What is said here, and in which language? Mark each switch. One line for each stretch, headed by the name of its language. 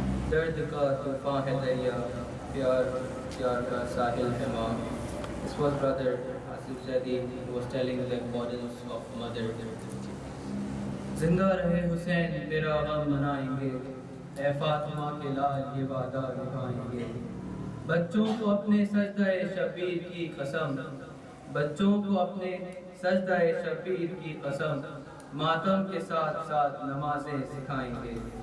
Urdu: درد کا طوفان ہے دریا، پیار پیار کا ساحل ہے ماں.
English: This was brother Asif Zaidi who was telling the importance of mother.
Urdu: زندہ رہے حسین تیرا غم منائیں گے، اے فاطمہ کے لال یہ وعدہ نبھائیں گے. بچوں کو اپنے سجدہ شبیر کی قسم، بچوں کو اپنے سجدہ شبیر کی قسم، ماتم کے ساتھ ساتھ نمازیں سکھائیں گے.